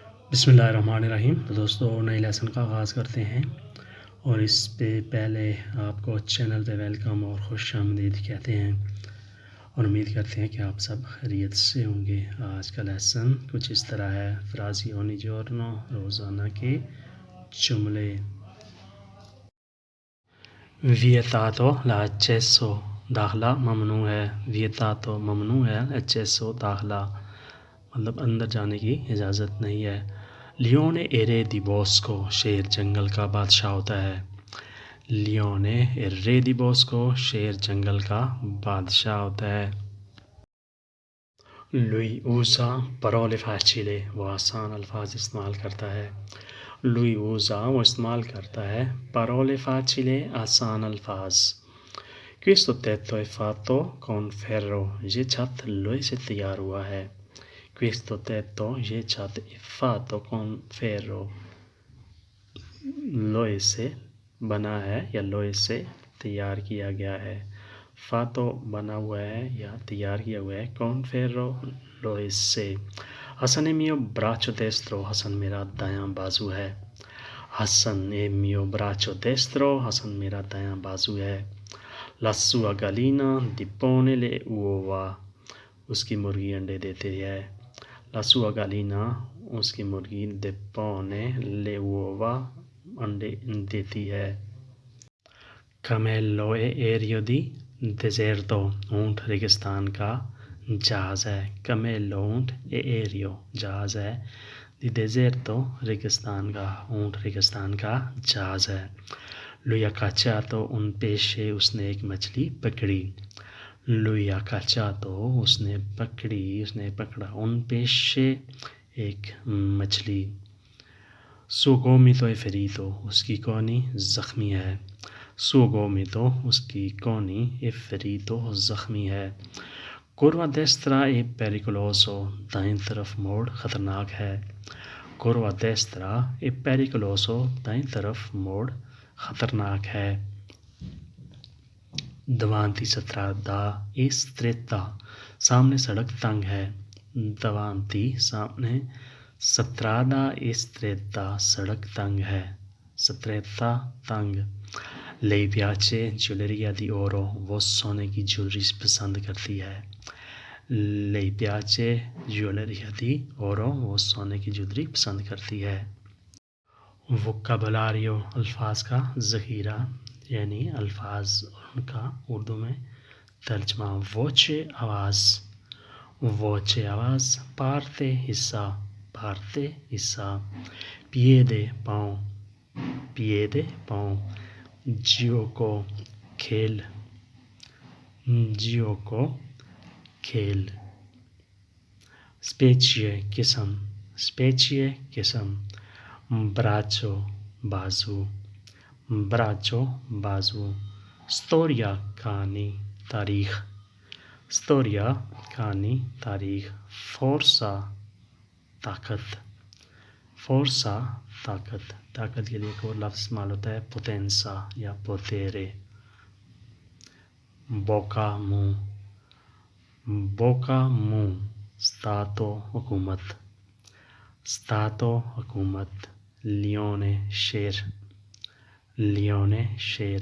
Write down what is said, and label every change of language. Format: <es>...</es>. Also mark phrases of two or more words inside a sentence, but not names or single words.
<ur>بسم اللہ الرحمن الرحیم. تو دوستو نئے لیسن کا آغاز کرتے ہیں اور اس پہ پہلے آپ کو چینل پہ ویلکم اور خوش آمدید کہتے ہیں اور امید کرتے ہیں کہ آپ سب خیریت سے ہوں گے. آج کا لیسن کچھ اس طرح ہے:</ur> <it>frasi ogni giorno,</it> <ur>روزانہ کے جملے.</ur> <it>vietato l'accesso,</it> <ur>داخلہ ممنوع ہے. ویتاتو ممنوع ہے، اچیسو داخلہ مطلب اندر جانے کی اجازت نہیں ہے.</ur> <it>leone è re di bosco,</it> <ur>شیر جنگل کا بادشاہ ہوتا ہے.</ur> <it>leone è re di bosco,</it> <ur>شیر جنگل کا بادشاہ ہوتا ہے.</ur> <it>lui usa parole facili,</it> <ur>وہ آسان الفاظ استعمال کرتا ہے.</ur> <it>lui usa</it> <ur>وہ استعمال کرتا ہے</ur> <it>parole facili,</it> <ur>آسان الفاظ.</ur> <it>Questo tetto è fatto con ferro،</it> <ur>یہ چھت لوہے سے تیار ہوا ہے.</ur> <it>Questo tetto،</it> <ur>یہ چھت</ur> <it>è fatto con ferro،</it> <ur>لوہے سے بنا ہے یا لوہے سے تیار کیا گیا ہے. فاتو بنا ہوا ہے یا تیار کیا ہوا ہے،</ur> <it>con ferro</it> <ur>لوہے سے.</ur> <it>حسن è mio braccio destro،</it> <ur>حسن میرا دایاں بازو ہے.</ur> <it>حسن è mio braccio destro،</it> <ur>حسن میرا دایاں بازو ہے.</ur> <it>La sua gallina depone le uova،</it> <ur>اس کی مرغی انڈے دیتی ہے.</ur> <it>La sua gallina،</it> <ur>اس کی مرغی</ur> <it>depone le uova،</it> <ur>انڈے دیتی ہے.</ur> <it>Camello è aereo di deserto،</it> <ur>اونٹ ریگستان کا جہاز ہے.</ur> <it>Camello اونٹ è aereo</it> <ur>جہاز ہے.</ur> <it>di deserto</it> <ur>ریگستان کا، اونٹ ریگستان کا جہاز ہے.</ur> <it>Lui ha cacciato un pesce،</it> <ur>اس نے ایک مچھلی پکڑی.</ur> <it>Lui ha cacciato،</it> <ur>اس نے پکڑا.</ur> <it>Un pesce</it> <ur>ایک مچھلی. Suo gomito è ferito، اس کی کونی زخمی ہے.</ur> <it>Suo gomito،</it> <ur>اس کی کونی</ur> <it>è ferito</it> <ur>زخمی ہے.</ur> <it>Curva a destra è pericoloso،</it> <ur>دائیں طرف موڑ خطرناک ہے.</ur> <it>Curva a destra è pericoloso،</it> <ur>دائیں طرف موڑ خطرناک ہے.</ur> <it>Davanti strada è stretta،</it> <ur>سامنے سڑک تنگ ہے.</ur> <it>Davanti سامنے، strada è stretta</it> <ur>سڑک تنگ ہے.</ur> <it>Stretta تنگ. Lei piace gioielleria di oro،</it> <ur>وہ سونے کی جویلری پسند کرتی ہے.</ur> <it>Lei piace gioielleria di oro،</it> <ur>وہ سونے کی جویلری پسند کرتی ہے. ووکابولریو، الفاظ کا ذخیرہ یعنی الفاظ ان کا اردو میں ترجمہ. ووچے آواز، ووچے آواز. پارتے حصہ، پارتے حصہ. پییدے پاؤں، پییدے پاؤں. جیوکو کھیل، جیوکو کھیل. اسپیچیے قسم، اسپیچیے قسم. براچو بازو، براچو بازو. ستوریا کہانی، تاریخ. ستوریا کہانی، تاریخ. فورسا طاقت، فورسا طاقت. طاقت کے لیے ایک اور لفظ استعمال ہوتا ہے پوتینسا یا پوتیرے. بوکا منہ، بوکا منہ. ستاتو حکومت، ستاتو حکومت. لیونے شیر، لیونے شیر.</ur>